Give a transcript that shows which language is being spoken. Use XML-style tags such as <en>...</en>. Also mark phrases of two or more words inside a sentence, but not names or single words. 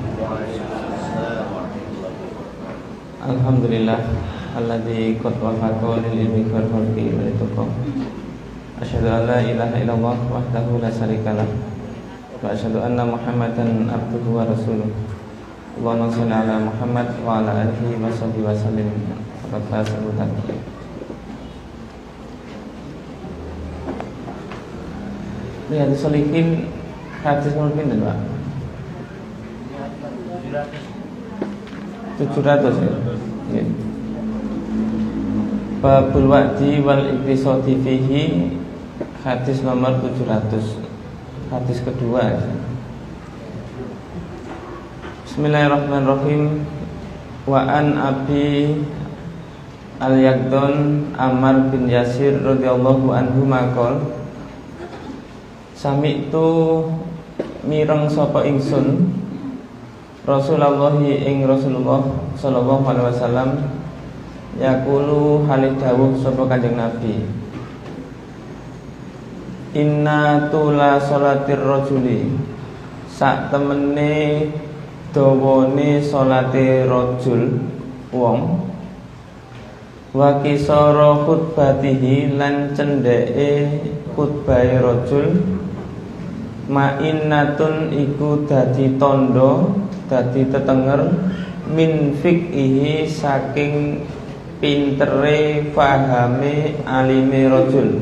<ar>الحمد لله الذي قد وفق للعلم والخلق والتقى. أشهد أن لا إله إلا الله وحده لا شريك له وأشهد أن محمدا عبده ورسوله. اللهم صل على محمد وعلى آله وصحبه وسلم.</ar> <jv>Riyadhus Shalihin hadis nomor pinten, Pak? 700 ya. Nggih.</jv> <ar>باب الوعد والاقتصاد فيه</ar> <jv>hadis nomor 700.</jv> <id>Hadis kedua ya.</id> <ar>بسم الله الرحمن الرحيم. وعن أبي اليقظان عمار بن ياسر رضي الله عنه قال سمعت</ar> <jv>mireng sapa ingsun Rasulullah ing Rasulullah</jv> <ar>صلى الله عليه وسلم يقول</ar> <jv>halih dawuh sapa Kanjeng Nabi</jv> <ar>إن طول صلاة الرجل</ar> <jv>sak temene dawane salate rajul wong</jv> <ar>وقصر خطبته</ar> <jv>lan cendheke khutbahe rajul ma'innatun iku dadi tondo, dadi tetenger</jv> <ar>من فقهه</ar> <jv>saking pintere fahame alime rajul.</jv>